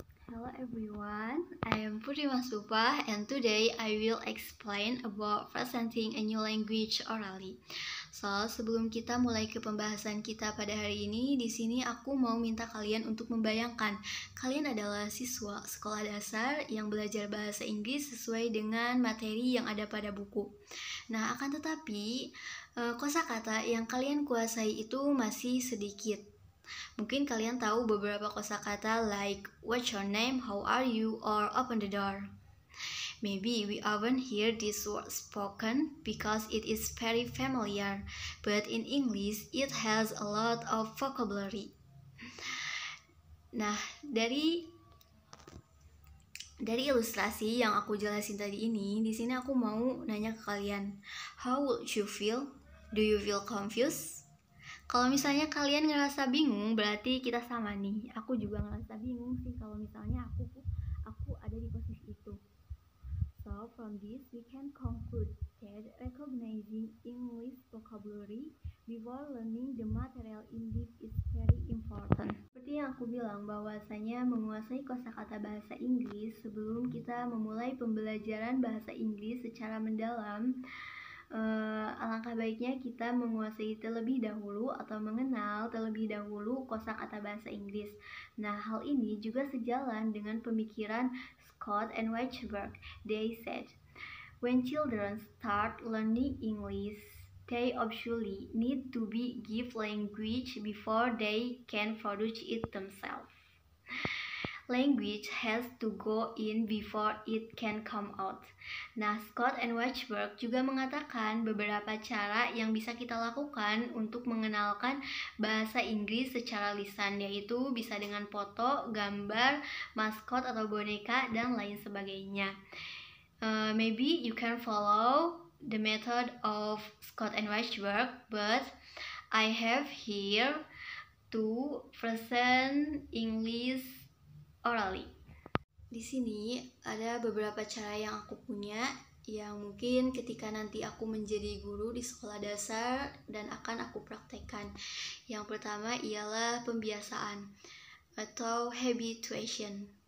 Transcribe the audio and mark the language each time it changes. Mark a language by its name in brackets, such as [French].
[English] Hello everyone, I am Putri Masbupah and today I will explain about presenting a new language orally. [Indonesian] So, sebelum kita mulai ke pembahasan kita pada hari ini, di sini aku mau minta kalian untuk membayangkan kalian adalah siswa sekolah dasar yang belajar bahasa Inggris sesuai dengan materi yang ada pada buku. Nah, akan tetapi kosakata yang kalian kuasai itu masih sedikit. Mungkin kalian tahu beberapa kosakata [English] like what's your name, how are you, or open the door. Maybe we often hear this word spoken because it is very familiar, but in English it has a lot of vocabulary. [Indonesian] Nah, dari ilustrasi yang aku jelasin tadi ini, di sini aku mau nanya ke kalian, [English] how would you feel? Do you feel confused? [Indonesian] Kalau misalnya kalian ngerasa bingung, berarti kita sama nih. Aku juga ngerasa bingung sih kalau misalnya aku ada di posisi itu. [English] So, from this we can conclude that recognizing English vocabulary before learning the material in this is very important. [Indonesian] Seperti yang aku bilang, bahwasanya menguasai kosakata bahasa Inggris sebelum kita memulai pembelajaran bahasa Inggris secara mendalam. Alangkah baiknya kita menguasai terlebih dahulu atau mengenal terlebih dahulu kosakata bahasa Inggris. Nah, hal ini juga sejalan dengan pemikiran Scott and Weichberg. [English] They said, when children start learning English, they obviously need to be given language before they can produce it themselves. Language has to go in before it can come out. [Indonesian] Nah, Scott and Weichberg juga mengatakan beberapa cara yang bisa kita lakukan untuk mengenalkan bahasa Inggris secara lisan, yaitu bisa dengan foto, gambar, maskot atau boneka, dan lain sebagainya. [English] Maybe you can follow the method of Scott and Weichberg, but I have here to present English orally. [Indonesian] Di sini ada beberapa cara yang aku punya yang mungkin ketika nanti aku menjadi guru di sekolah dasar dan akan aku praktekkan. Yang pertama ialah pembiasaan atau habituation.